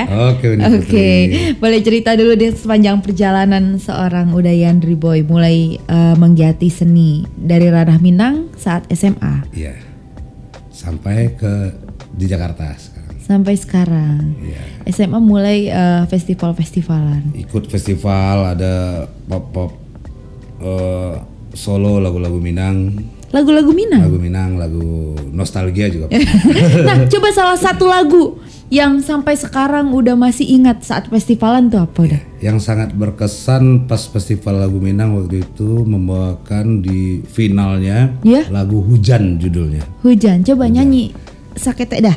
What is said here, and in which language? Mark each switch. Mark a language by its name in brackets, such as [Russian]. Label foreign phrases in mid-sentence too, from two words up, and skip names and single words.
[Indonesian] Oke. Boleh cerita dulu deh sepanjang perjalanan seorang Uda Yandri Boy mulai menggiati seni dari ranah Minang saat SMA. Iya. Sampai di Jakarta sekarang. Sampai sekarang. SMA mulai festival-festivalan. Ikut festival, ada pop solo lagu-lagu Minang. Lagu-lagu Minang. Lagu Minang, lagu nostalgia juga. Nah, coba salah satu lagu yang sampai sekarang udah masih ingat saat festivalan tuh apa udah? Yang sangat berkesan pas festival lagu Minang waktu itu membawakan di finalnya lagu Hujan judulnya. Hujan, coba nyanyi sakete dah.